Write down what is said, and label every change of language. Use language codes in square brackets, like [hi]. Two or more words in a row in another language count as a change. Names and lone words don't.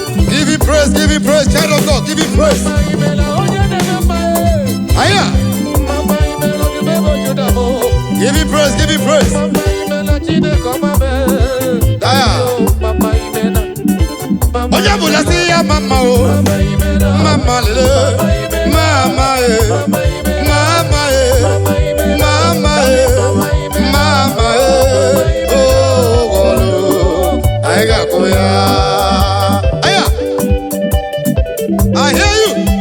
[en] Give him praise, give him praise, child of God, give him praise. Aya. Give him praise, give him praise. Aya. [ig] Onye bụla sị ya mama o. Mama lele. Mama, eh. Mama, eh. Mama, eh. Mama, eh. Oh, oh, oh. Anyị ga-akụ ya. Aya. [en] I hear you.